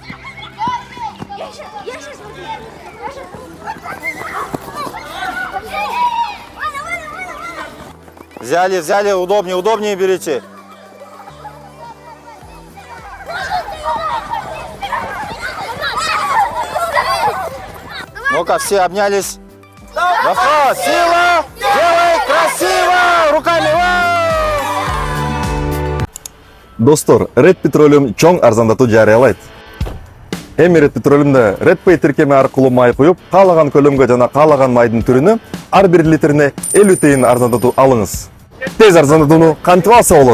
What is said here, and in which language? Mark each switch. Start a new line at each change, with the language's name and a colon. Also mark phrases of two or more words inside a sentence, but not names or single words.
Russian: Взяли, взяли, удобнее, удобнее берите. Ну-ка, все обнялись. Давай, сила, делай красиво, руками.
Kyrgyz: Достор, Red Petroleum чоң арзандатуу жарыялайт. Эми Red Petroleum'da Red Pay тиркеме аркылуу май куюп, каалаган көлөмгө жана каалаган майдын түрүнө ар бир литрине 50 тыйын арзандатуу алыңыз. Тез арзандатууну кантип алса болот?